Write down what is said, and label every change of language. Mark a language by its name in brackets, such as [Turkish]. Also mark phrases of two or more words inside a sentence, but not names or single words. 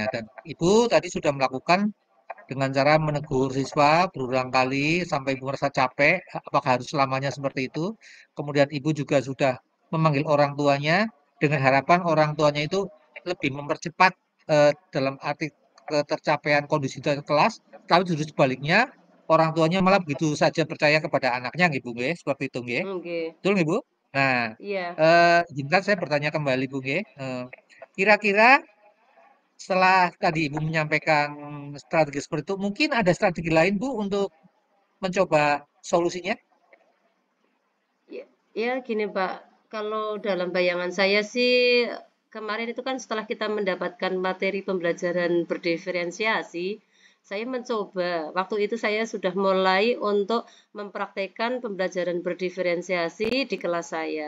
[Indonesian] Dan Ibu tadi sudah melakukan dengan cara menegur siswa berulang kali sampai ibu merasa capek, apakah harus selamanya seperti itu? Kemudian ibu juga sudah memanggil orang tuanya dengan harapan orang tuanya itu lebih mempercepat dalam arti ketercapaian kondisi kelas, tapi justru sebaliknya orang tuanya malah begitu saja percaya kepada anaknya, nggih Bu, nggih, seperti itu, nggih. Oke, Betul nggih, Bu? Nah, iya. izinkan saya bertanya kembali, Bu, nggih. Kira-kira setelah tadi Ibu menyampaikan strategi seperti itu, mungkin ada strategi lain Bu untuk mencoba solusinya? Ya, ya gini Pak, kalau dalam bayangan saya sih kemarin itu kan setelah kita mendapatkan materi pembelajaran berdiferensiasi, saya mencoba, waktu itu saya sudah mulai untuk mempraktekkan pembelajaran berdiferensiasi di kelas saya.